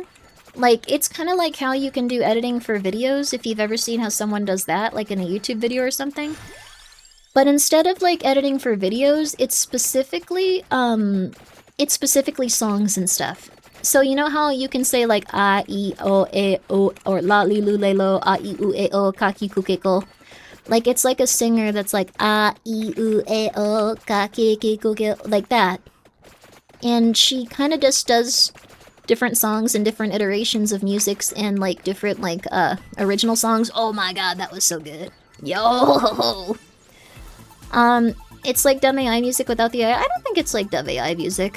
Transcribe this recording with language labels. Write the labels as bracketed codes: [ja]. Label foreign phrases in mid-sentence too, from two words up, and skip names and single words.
[en] Like, it's kind of like how you can do editing for videos, if you've ever seen how someone does that, like in a YouTube video or something. But instead of, like, editing for videos, it's specifically songs and stuff. So you know how you can say, like, a, I, o, e, o, or la, li, lu, le, lo, a, I, u, e, o, ka, ki, ku, ke, ko. Like, it's like a singer that's like, a, I, u, e, o, ka, ki, ku, ke, like that. And she kind of just does different songs and different iterations of musics and, like, different, like, original songs. Oh my god, that was so good. Yo! It's like dumb AI music without the AI. I don't think it's like dumb AI music.